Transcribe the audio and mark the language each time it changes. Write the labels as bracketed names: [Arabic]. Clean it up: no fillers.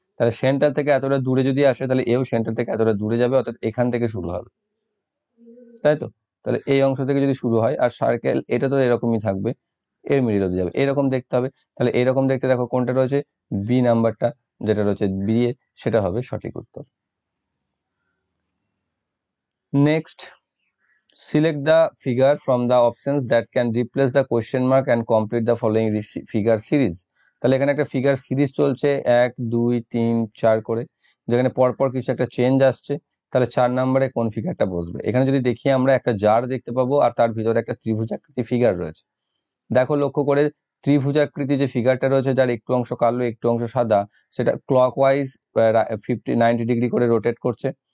[Bangla] তাহলে সেন্টার থেকে এতটা দূরে যদি আসে, তাহলে এও সেন্টার থেকে এতটা দূরে যাবে, অর্থাৎ এখান থেকে শুরু হবে, তাই তো? তাহলে এই অংশ থেকে যদি শুরু হয়, আর সার্কেল এটা তো এরকমই থাকবে, এর মিডিল অব্দি যাবে, এরকম দেখতে হবে। তাহলে এরকম দেখতে দেখো কোনটা রয়েছে, বি নাম্বারটা যেটা রয়েছে বি এ, সেটা হবে সঠিক উত্তর। [English] Next, select the figure from the options that can replace the question mark and complete the following figure series. [Bangla] তাহলে এখানে একটা ফিগার সিরিজ চলছে 1 2 3 4 করে, যেখানে পরপর কিছু একটা চেঞ্জ আসছে। তাহলে 4 নম্বরে কোন ফিগারটা বসবে? এখানে যদি দেখি আমরা একটা জার দেখতে পাবো, আর তার ভিতরে একটা ত্রিভুজাকৃতি ফিগার রয়েছে। দেখো লক্ষ্য করে, ত্রিভুজাকৃতি যে ফিগারটা রয়েছে, যার একটু অংশ কালো একটু অংশ সাদা, সেটা ক্লকওয়াইজ 90 ডিগ্রি করে রোটেট করছে।